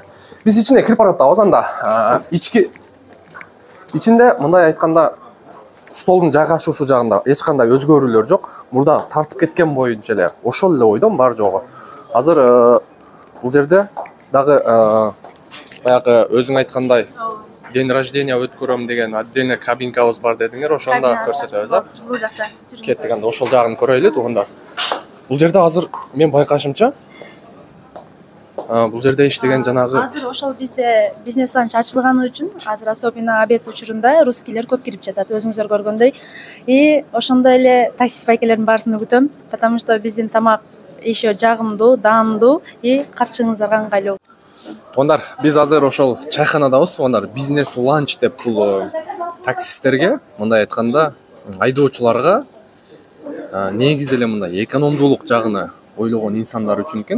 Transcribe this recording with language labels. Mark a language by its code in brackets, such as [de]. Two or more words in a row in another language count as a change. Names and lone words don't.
[ky] Биз ичине кирип баратабыз, анда ичинде мындай айтканда столдун жайгашуусу жагында эч кандай өзгөрүүлөр жок. Мурда тартып кеткен боюнча эле ошол эле ойдон бар жогу. Азыр бул жерде дагы баягы өзүң айткандай [ru] день рождения [ky] өткөрөм деген отдельно кабинкабыз бар дедиңер, ошондо көрсөтөбүз. Бул жакта кеттик, анда ошол жагын көрөйлү туугандар. Бул жерде азыр мен байкашымча бул жерде иштеген жанагы азыр ошол бизде [ru] бизнес ланч [ky] ачылганы үчүн азыр [ru] особенно обед [ky] учурунда русскийлер көп кирип жатат, өзүңүздөр көргөндөй. Ошондой эле таксист байкелердин баарысын күтөм, [ru] потому что [ky] биздин тамак еще жагымдуу, даамдуу и капчыгыңыздарга ыңгайлуу. Туугандар, биз азыр ошол чайханадабыз туугандар. [ru] Бизнес ланч [ky] деп бул таксисттерге, мындай айтканда, айдоочуларга негизи эле мындай экономдуулук жагына ойлогон инсандар үчүн экен.